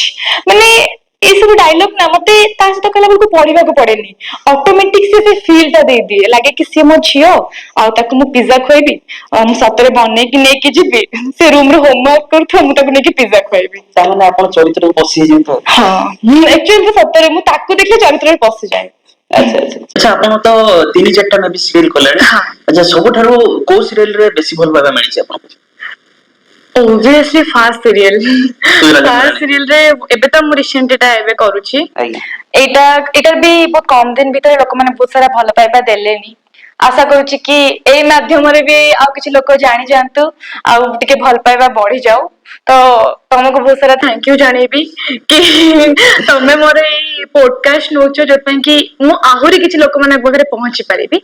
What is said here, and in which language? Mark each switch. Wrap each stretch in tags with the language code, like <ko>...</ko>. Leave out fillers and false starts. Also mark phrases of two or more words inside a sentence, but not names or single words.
<or>ମାନେ ଏସବୁ ଡାଇଲଗ ନା ମତେ ତା ସହିତ କହିଲା ବେଳକୁ ପଢିବାକୁ ପଡେନି, ଅଟୋମେଟିକ ସେ ଫିଲ୍ ଟା ଦେଇଦିଏ, ଲାଗେ କି ସିଏ ମୋ ଝିଅ ଆଉ ତାକୁ ମୁଁ ପିଜ୍ଜା ଖୁଆଇବି, ମୁଁ ସତରେ ବନେଇକି ନେଇକି ଯିବି, ସେ ରୁମ ରେ ହୋମୱାର୍କ କରୁଥିବ ମୁଁ ତାକୁ ନେଇକି ପିଜ୍ଜା ଖୁଆଇବି। ତାମାନେ ଆପଣ ଚରିତ୍ରରେ ପଶିଯାଇଛନ୍ତି। ହଁ ଆକ୍ଚୁଆଲି ସତରେ ମୁଁ ତାକୁ ଦେଖିଲେ ଚରିତ୍ରରେ ପଶିଯାଏ। ଆଚ୍ଛା ଆପଣ ତ 3-4ଟା ମେ ବି ସିରିଏଲ କଲେଣି। ଆଚ୍ଛା ସବୁଠାରୁ କୋଉ ସିରିଏଲ ରେ ବେଶୀ ଭଲ ପାଇବା ମିଳିଛି ଆପଣଙ୍କୁ?</or> <en>Obviously fast serial. Fast serial</en> <or>ରେ ଏବେ ତ ମୁଁ ରିସେଣ୍ଟ ଏଟା ଏବେ କରୁଛି। ଏଇଟା ବି ବହୁତ କମ ଦିନ ଭିତରେ ଲୋକମାନେ ବହୁତ ସାରା ଭଲ ପାଇବା ଦେଲେନି। ଆଶା କରୁଛି କି ଏଇ ମାଧ୍ୟମରେ ବି ଆଉ କିଛି ଲୋକ ଜାଣି ଯାଆନ୍ତୁ ଆଉ ଟିକେ ଭଲ ପାଇବା ବଢି ଯାଉ। ତ ତମକୁ ବହୁତ ସାରା</or> <en>thank you</en> <or>ଜଣେଇବି କି ତମେ ମୋର ଏଇ ପୋଡକାଷ୍ଟ ନଉଛ, ଯୋଉଥିପାଇଁ କି ମୁଁ ଆହୁରି କିଛି ଲୋକମାନଙ୍କ ପାଖରେ ପହଞ୍ଚି ପାରିବି।</or>